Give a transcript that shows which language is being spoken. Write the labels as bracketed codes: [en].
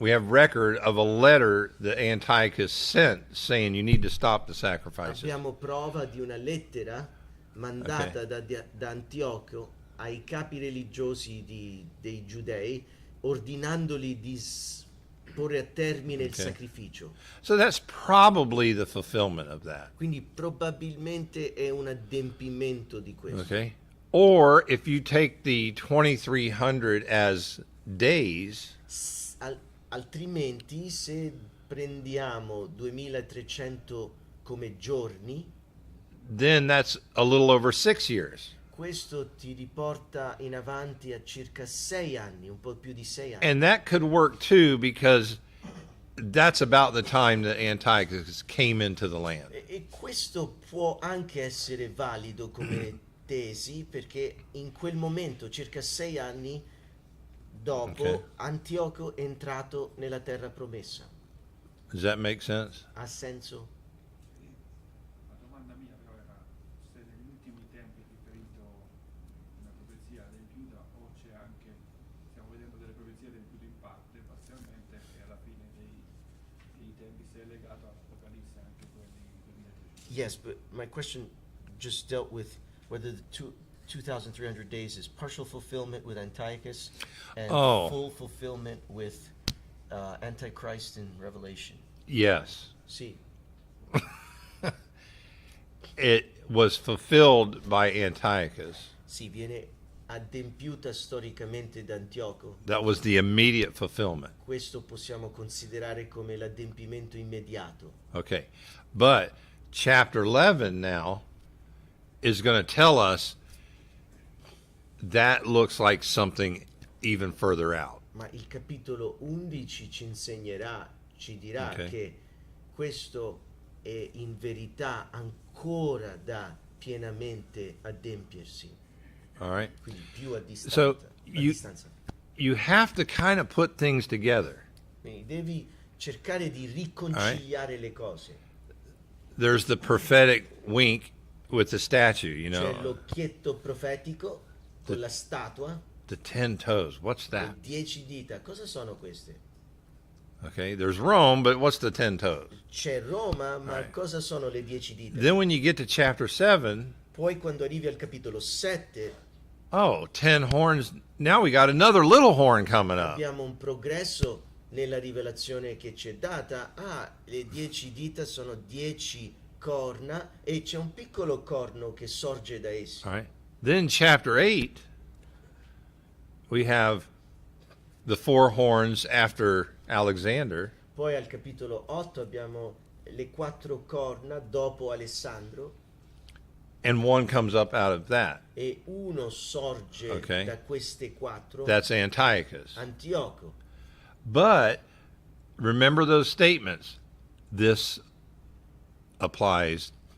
[en] have record of a letter that Antiochus sent saying you need to stop the sacrifices. [it] abbiamo prova di una lettera mandata da Antioco ai capi religiosi dei giudei ordinandoli di porre a termine il Okay. sacrificio. [en] So that's probably the fulfillment of that. [it] Quindi probabilmente è un adempimento di questo. Okay? [en] Or if you take the 2300 as days, [it] Altrimenti, se prendiamo 2300 come giorni, [en] then that's a little over 6 years. [it] questo ti riporta in avanti a circa 6 anni, un po' più di 6 anni. [en] And that could work too because that's about the time that Antiochus came into the land. [it] E questo può anche essere valido come tesi, perché in quel momento, circa 6 anni dopo, Ok. Antioco è entrato nella terra promessa. [en] Does that make sense? [it] Ha senso? La domanda mia però era se negli ultimi tempi è riferito una profezia adempiuta o c'è anche, stiamo vedendo delle profezie adempiute in parte, parzialmente, e alla fine dei tempi se è legato all'Apocalisse anche quelli 2300. [en] Yes, but my question just dealt with whether the 2,300 days is partial fulfillment with Antiochus and Oh. full fulfillment with Antichrist in Revelation. Yes. [it] Sì, [en] It was fulfilled by Antiochus. [it] sì, viene adempiuta storicamente da Antioco. [en] That was the immediate fulfillment. [it] Questo possiamo considerare come l'adempimento immediato. Okay. [en] But chapter 11 now is going to tell us that looks like something even further out. [it] Ma il capitolo 11 ci dirà Ok. che questo è in verità ancora da pienamente adempiersi, [en] All right. [it] quindi più a distanza. [en] So, a you- [it] distanza. [en] You have to kind of put things together. [it] Quindi devi cercare di riconciliare le cose. [en] There's the prophetic wink with the statue, you [it] C'è [en] know, [it] l'occhietto profetico con la statua, [en] the 10 toes. What's [it] le [en] that? [it] 10 dita. Cosa sono queste? Okay. [en] There's Rome, but what's the 10 toes? [it] C'è Roma, ma [en] Right. [it] cosa sono le 10 dita? [en] Then when you get to chapter 7, [it] Poi quando arrivi al capitolo 7 [en] oh, 10 horns. Now we got another little horn coming up. [it] abbiamo un progresso nella rivelazione che ci è data. Le 10 dita sono 10 corna e c'è un piccolo corno che sorge da essi. [en] All right. Then chapter 8, we have the 4 horns after Alexander. [it] Poi al capitolo 8 abbiamo le 4 corna dopo Alessandro [en] And one comes up out of that. [it] e uno sorge Ok. da queste 4, [en] That's Antiochus. [it] Antioco. [en] But remember those statements. This applies